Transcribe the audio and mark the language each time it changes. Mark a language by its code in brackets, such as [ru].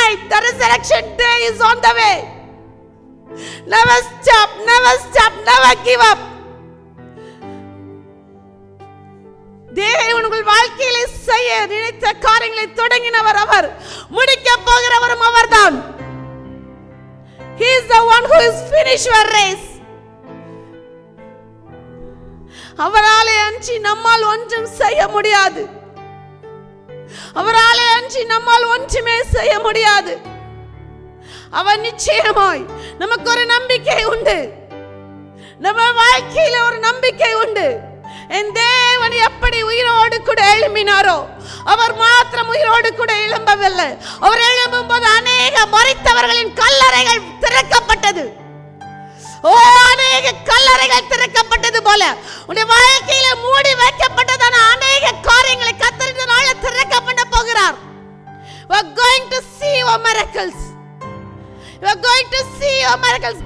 [en] The resurrection day is on the way. Never stop, never give up. [ta] தேவன் உங்கள் வாழ்க்கையிலே செய்ய நினைத்த காரியங்களை தொடங்கினவர் அவர், முடிக்க போகிறவரும் அவர்தான். [en] He is the one who is finished your race. [ta] அவராலே அன்றி நம்மால் ஒன்றும் செய்ய முடியாது. அவராலே அன்றி நம்மால் ஒன்றுமே செய்ய முடியாது. அவர் நிச்சயமாய் நமக்கு ஒரு நம்பிக்கை உண்டு. நம்ம வாழ்க்கையில ஒரு நம்பிக்கை உண்டு. என் தேவன் எப்படி உயிரோடு கூட எழும்பினாரோ அவர் மாத்திரம் உயிரோடு கூட எழும்பவில்லை. அவர் எழும்பும் போது அநேக மரித்தவர்களின் கல்லறைகள் திறக்கப்பட்டது. அநேக கல்லறைகள் திறக்கப்பட்டது போல உன்னுடைய வாழ்க்கையில மூடி வைக்கப்பட்டதான அநேக காரியங்களை கர்த்தர் இந்த நாளில் திறக்கப்பட போகிறார். [en] We are going to see your miracles. You are going to see your miracles.